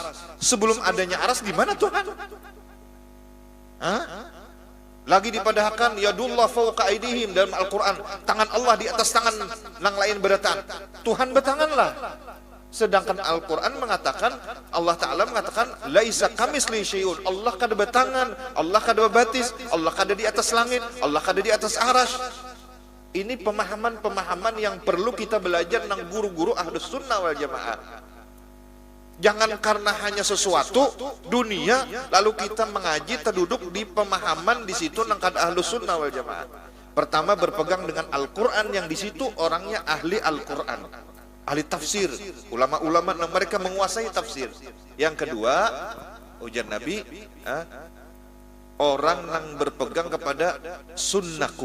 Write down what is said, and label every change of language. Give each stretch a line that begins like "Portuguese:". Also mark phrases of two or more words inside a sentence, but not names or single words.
Indonesian: Sebelum adanya aras, di mana Tuhan? Lagi dipadahkan
Arabic: يد الله فوق أيديهم
Indonesian: dalam Al-Quran, tangan Allah di atas tangan yang lain beratan. Tuhan bertanganlah. Sedangkan Al-Quran mengatakan, Allah Ta'ala mengatakan,
Arabic: ليس كمثله شيء.
Banjar: Allah kada bertangan, Allah kada berbatis, Allah kada di atas langit, Allah kada di atas aras.
Indonesian: Ini pemahaman-pemahaman yang perlu kita belajar nang guru-guru
Arabic: أهل السنة والجماعة.
Banjar: Jangan karena hanya sesuatu dunia lalu kita mengaji terduduk di pemahaman di situ nang kada
Arabic: أهل السنة والجماعة.
Indonesian: Pertama, berpegang dengan Al-Quran yang di situ orangnya ahli Al-Quran, ahli tafsir, ulama-ulama yang mereka menguasai tafsir. Yang kedua, ujar Nabi, orang yang berpegang kepada sunnahku.